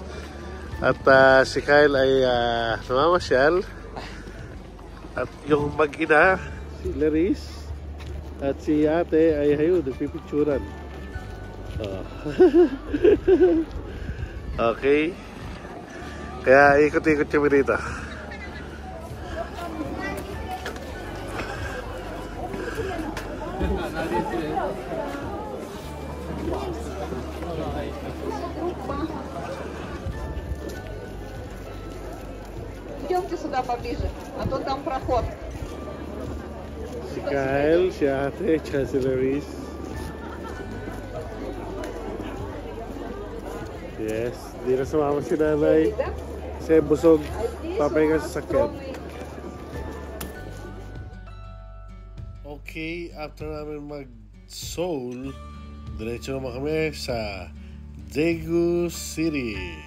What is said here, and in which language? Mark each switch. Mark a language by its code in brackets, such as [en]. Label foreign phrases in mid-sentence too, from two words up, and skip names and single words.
[tl] At si Kyle ay namamasyal. At yung mag-ina, si Laris, at si Ate ay nagpipicturan. Okay. Kaya ikot-ikot kami dito. [ru] Идемте сюда поближе, а то там проход. [tl] Si Kyle, si Ate, si Laris. Yes, di na sumama si nanay. Kasi busog, papahinga sa sakyan. Okay, after namin mag-Seoul, diretso naman kami sa Daegu City.